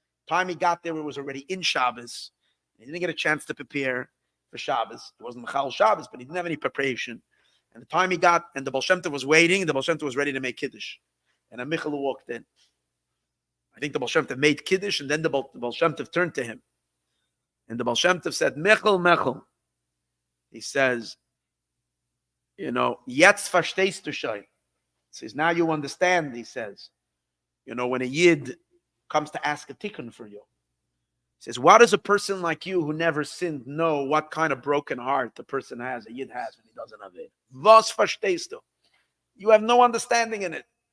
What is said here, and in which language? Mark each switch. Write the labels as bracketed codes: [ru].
[en] Time he got there, it was already in Shabbos. He didn't get a chance to prepare for Shabbos. It wasn't Michel Shabbos, but he didn't have any preparation. And the time he got, and the Baal Shem Tov was waiting, and the Baal Shem Tov was ready to make Kiddush. And a Michel walked in. I think the Baal Shem Tov made Kiddush, and then the Baal Shem Tov turned to him. And the Baal Shem Tov said, Michel. He says, [yi] Jetzt verstehst du schon. [en] He says, now you understand, he says. When a Yid comes to ask a tikkun for you. He says, what does a person like you who never sinned know what kind of broken heart the person has, a Yid has when he doesn't have it? [yi] Was verstehst du? [en] You have no understanding in it.